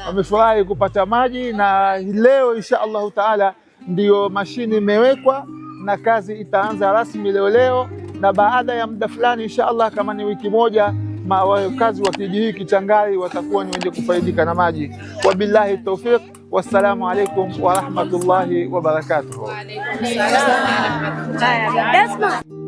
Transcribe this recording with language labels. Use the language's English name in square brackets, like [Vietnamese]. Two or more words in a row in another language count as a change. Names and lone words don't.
[Swahili] Wamefurahi kupata maji, na leo [Arabic] إن شاء الله تعالى [Swahili] ndio mashini imewekwa na kazi itaanza rasmi leo, na baada ya muda fulani [Arabic] إن شاء الله, [Swahili] kama ni wiki moja, wakazi wa kijiji hiki cha Ngari watakuwa ni wenye kufaidika na maji. [Arabic] وبالله التوفيق والسلام عليكم ورحمة الله وبركاته. وعليكم السلام ورحمة الله وبركاته.